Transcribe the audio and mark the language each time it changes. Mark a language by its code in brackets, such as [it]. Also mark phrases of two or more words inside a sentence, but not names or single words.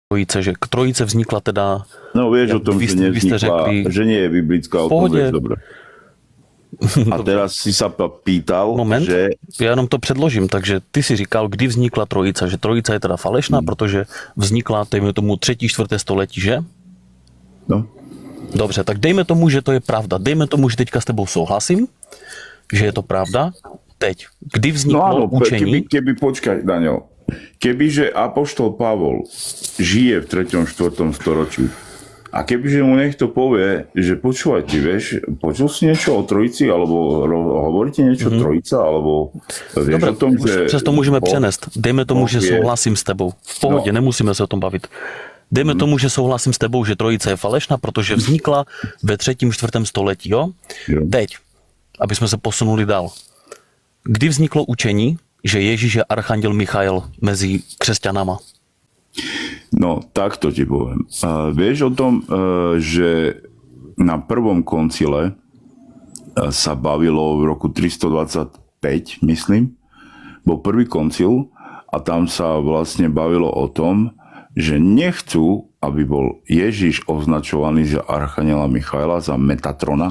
[cs] trojice, že trojice vznikla teda... [sk] No vieš o tom, že nevznikla, [cs] řekli, [sk] že nie je biblická odpoveď, dobre. A teraz si sa pýtal, moment, že... [cs] já jenom to předložím, takže ty si říkal, kdy vznikla trojica, že trojica je teda falešná, protože vznikla, dejme tomu, 3., 4. století, že? No. Dobře, tak dejme tomu, že to je pravda. Dejme tomu, že teďka s tebou souhlasím, že je to pravda. Teď, kdy vzniklo učení... [sk] Počkaj, Daniel. Kebyže apoštol Pavol žije v 3., 4. storočí a kebyže mu niekto povie, že počúvaj, ty vieš, počul si niečo o trojici, alebo hovoríte niečo trojica, alebo vieš Dobre, o tom, že... [cs] Přes to můžeme přenést. Dejme tomu, že souhlasím s tebou. V pohodě, nemusíme se o tom bavit. Dejme tomu, že souhlasím s tebou, že trojice je falešná, protože vznikla ve 3., 4. století, jo? Teď, aby jsme se posunuli dál. Kdy vzniklo učení, že Ježíš je archanděl Michael mezi křesťanama? [sk] No, takto ti poviem. Vieš o tom, že na prvom koncile sa bavilo v roku 325, myslím, bol prvý koncil a tam sa vlastne bavilo o tom, že nechcú, aby bol Ježiš označovaný za archaniela Michaela, za Metatrona.